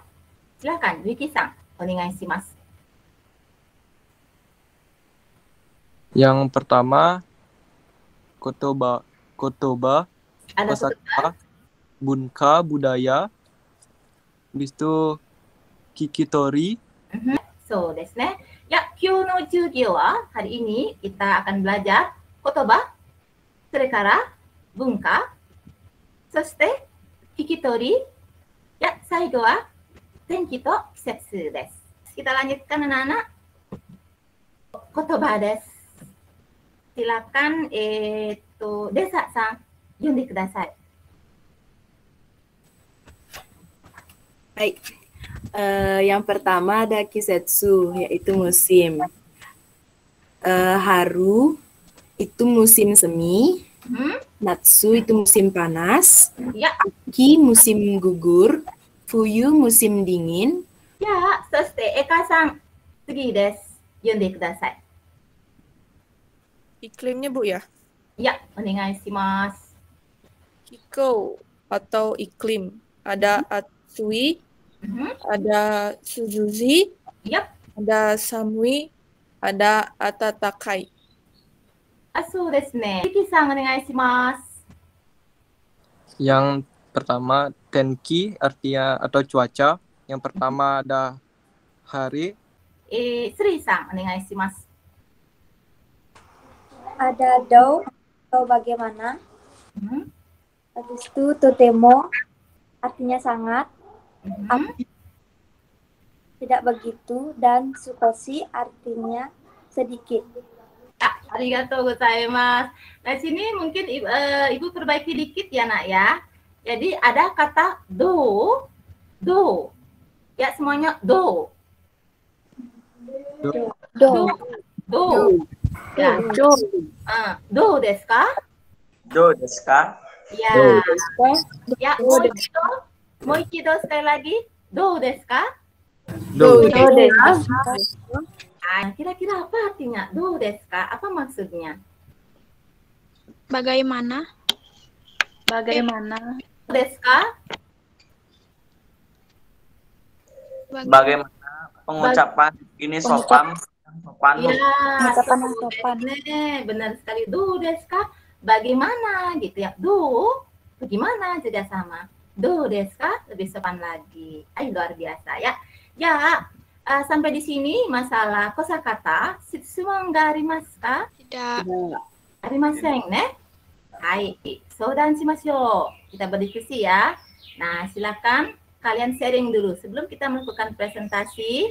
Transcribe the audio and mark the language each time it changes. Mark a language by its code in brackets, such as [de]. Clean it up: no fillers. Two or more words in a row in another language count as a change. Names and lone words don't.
[id] Silakan, [ja] Wiki-san, onegaishimasu. [id] Yang pertama, kotoba, kosakata, bunka, budaya. Habis itu kikitori. [ja] そうですね。Ya、今日の授業は [id] hari ini kita akan belajar kotoba, [ja] それから文化、そして聞き取り、や最後は天気と季節です。 [id] Kita lanjutkan anak-anak. [ja] 言葉です. [id] Silakan Desa-san, [ja] 読んでください. [id] Baik. Yang pertama ada kisetsu, yaitu musim. Haru itu musim semi. Natsu itu musim panas. Ya. Aki musim gugur. Fuyu musim dingin. Ya, [ja] そして Eka-san、次です. 読んでください. [id] Iklimnya, Bu, ya? [ja] Ya, onegaishimasu. [id] Kiko atau iklim. Ada Atsui, ada Suzuzi, ada Samui, ada Atatakai. [ja] そうですね。Wiki-san, onegaishimasu. [id] Yang pertama, tenki artinya atau cuaca. Yang pertama ada hari. Sri-san, onegaishimasu. Ada do atau bagaimana. Habis itu totemo artinya sangat. Tidak begitu, dan sukoshi artinya sedikit. [ja] ありがとうございます. [id] Nah, sini mungkin Ibu perbaiki dikit ya, Nak ya. Jadi ada kata do. Ya, semuanya do. Ya. [ja] どうですか? どうですか? [id] Ya. Ya, mau ikido sekali lagi. [ja] どうですか? Do ですか? [id] Kira-kira apa artinya? [ja] どうですか? [id] Apa maksudnya? Bagaimana? Bagaimana? [ja] ですか? [id] Bagaimana pengucapan ini sopan? Ya, sopan. Benar sekali. [ja] どうですか? [id] Bagaimana gitu ya. Do, bagaimana juga sama. [ja] どうですか? [id] Lebih sopan lagi. Luar biasa ya. Ya, sampai di sini masalah kosakata. [ja] 質問がありますか? [id] Tidak. [ja] ありませんね?はい、相談しましょう. [id] Kita berdiskusi ya. Nah, silakan kalian sharing dulu sebelum kita melakukan presentasi.